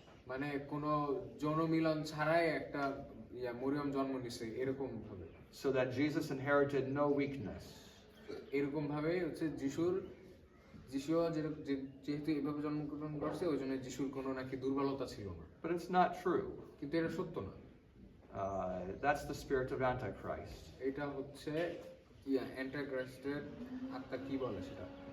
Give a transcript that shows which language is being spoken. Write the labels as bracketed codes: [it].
[bn] মানে কোনো যৌন মিলন ছাড়াই একটা মরিয়ম জন্ম নিছে এরকম ভাবে। [en] So that Jesus inherited no weakness. [bn] এরকম ভাবে হচ্ছে যিশুও যেহেতু এভাবে জন্মগ্রহণ করছে ওই জন্য যিশুর কোনো নাকি দুর্বলতা ছিল না। [en] But it's not true. [bn] কিন্তু এটা সত্য না। [en] That's the spirit of Antichrist. [bn] এটা হচ্ছে অ্যান্টিক্রাইস্টের আত্মা কি বলে সেটা।